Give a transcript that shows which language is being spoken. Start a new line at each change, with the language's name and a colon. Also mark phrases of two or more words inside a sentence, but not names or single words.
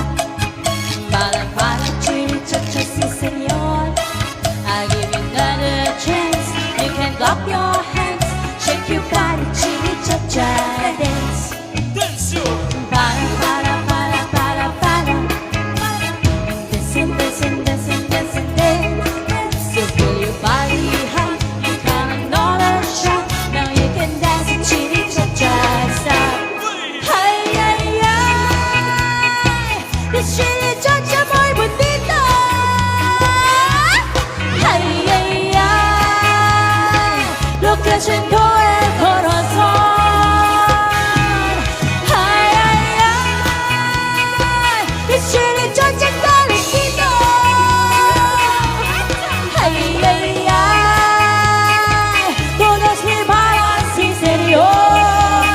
Spanish: Bala, bala, chili, cha-cha, sí, señor.
English: I'll give you another chance. You can clap your hands, shake your body, chili, cha-cha, dance. Dance your Bala, bala, bala, bala, bala. Dancing, dancing, dancing, dancing, dance. You feel your body hot. You got another shot. Now you can dance, chili, cha-cha, stop. Ay, ay, ay, this chili cha-cha
Spanish: muy bonito. Ay, ay, ay, lo que siento el corazón. Ay, ay, ay,
English: this chili cha-cha calentito. Ay, ay, ay,
Spanish: todos me bailan sin señor.